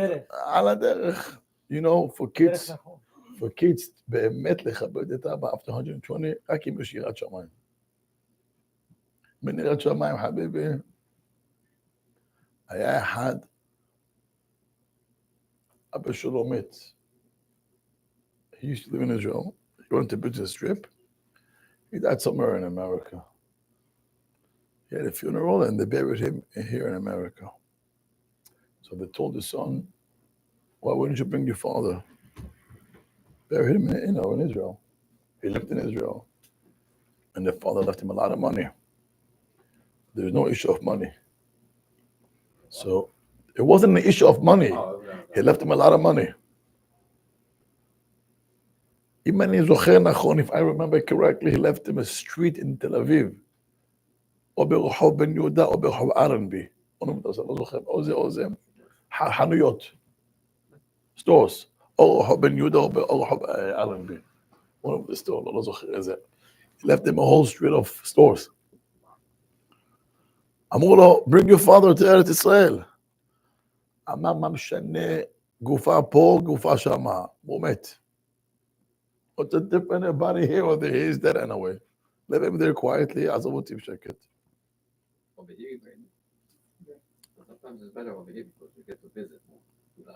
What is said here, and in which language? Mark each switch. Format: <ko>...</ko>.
<he>על הדרך.</he> <en>You know, for kids,</en> <he>באמת לכבד את אבא</he> <en>after 120,</en> <he>רק אם יש יראת שמיים. בין יראת שמיים, חביבי, היה אחד, אבא שלו מת.</he> <en>He used to live in Israel. He went to business trip. He died somewhere in America. He had a funeral and they buried him here in America. So they told the son, why wouldn't you bring your father? Bury him in Israel. He lived in Israel. And the father left him a lot of money. There's no issue of money. So it wasn't an issue of money. He left him a lot of money.</en> <he>אם אני זוכר נכון,</he> <en>if I remember correctly, he left him a street in Tel Aviv.</en> <he>או ברחוב בן יהודה, או ברחוב אלנבי. לא זוכר, או זה, חנויות. stores. או רחוב בן יהודה, או רחוב אלנבי.</he> <en>one of the stores,</en> <he>לא זוכר איזה.</he> <en>He left him a whole street of stores.</en> <he>אמרו לו,</he> <en>bring your father to ארץ ישראל.</en> <he>אמר, מה משנה, גופה פה, גופה שמה. הוא מת.</he> <en>What's the difference about it here or there? He's dead anyway. Leave him there quietly.</en> <he>עזוב אותי בשקט.</he> <en>Over here, sometimes it's better over here because you get to visit more.</en>